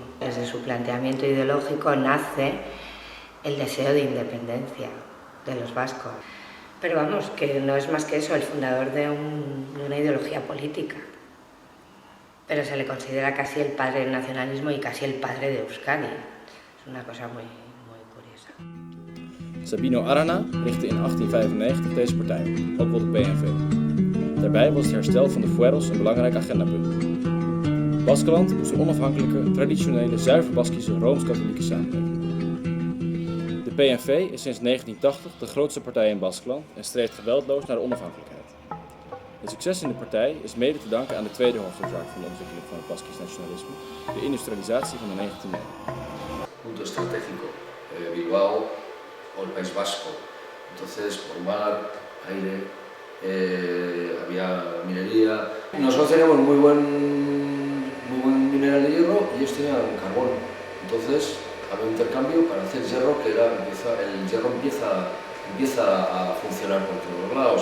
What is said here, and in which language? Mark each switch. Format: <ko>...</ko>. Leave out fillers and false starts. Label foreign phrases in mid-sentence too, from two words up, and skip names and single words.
<es>Desde su planteamiento ideológico nace el deseo de independencia de los vascos. Pero vamos, que no es más que eso, el fundador de una ideología política. Pero se le considera casi el padre del nacionalismo y casi el padre de Euskadi. Es una cosa muy curiosa.</es> <nl>Sabino Arana richtte in 1895 deze partij op, ook wel de PNV. Daarbij was het herstel van de fueros een belangrijk agendapunt. Baskeland moest een onafhankelijke, traditionele, zuiver Baskische Rooms-Katholieke samenleving. De PNV is sinds 1980 de grootste partij in Baskeland en streeft geweldloos naar de onafhankelijkheid. Het succes in de partij is mede te danken aan de tweede hoofdoorzaak van de ontwikkeling van het Baskisch nationalisme, de industrialisatie van de 19e eeuw.</nl> <es>Punto estratégico, Bilbao o el País Vasco. Entonces, por mar, aire, había minería. Nosotros teníamos muy buen mineral de hierro y ellos tenían carbón. Entonces, había un intercambio para hacer hierro, que el hierro empieza a funcionar por todos lados.</es>